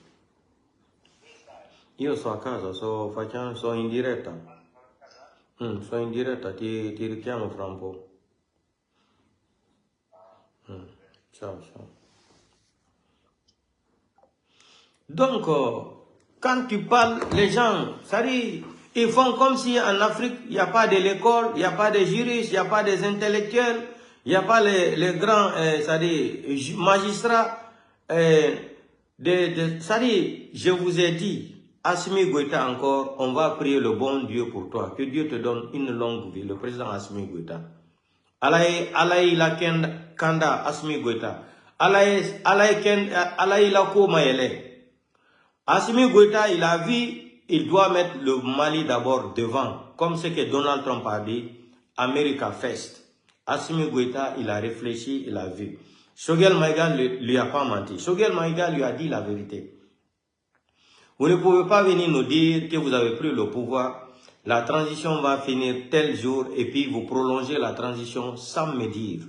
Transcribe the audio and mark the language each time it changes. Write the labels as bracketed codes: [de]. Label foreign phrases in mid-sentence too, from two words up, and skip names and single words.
[it] Io sto a casa, sono in diretta. Sono in diretta, ti richiamo fra un po'. Ciao, ciao. [fr] Donc, quand tu parles, les gens, ça dit, ils font comme si en Afrique, il n'y a pas de l'école, il n'y a pas de juristes, il n'y a pas des intellectuels, il n'y a pas les grands, ça dit, magistrats. Ça dit, je vous ai dit, Assimi Goïta encore, on va prier le bon Dieu pour toi, que Dieu te donne une longue vie, le président Assimi Goïta. [bm] Alaï la kanda Assimi Goïta. Alaï la komayele. [fr] Assimi Goïta, il a vu, il doit mettre le Mali d'abord devant, comme ce que Donald Trump a dit, [en] America First. [fr] Assimi Goïta, il a réfléchi, il a vu. Choguel Maïga ne lui a pas menti. Choguel Maïga lui a dit la vérité. Vous ne pouvez pas venir nous dire que vous avez pris le pouvoir, la transition va finir tel jour et puis vous prolongez la transition sans me dire.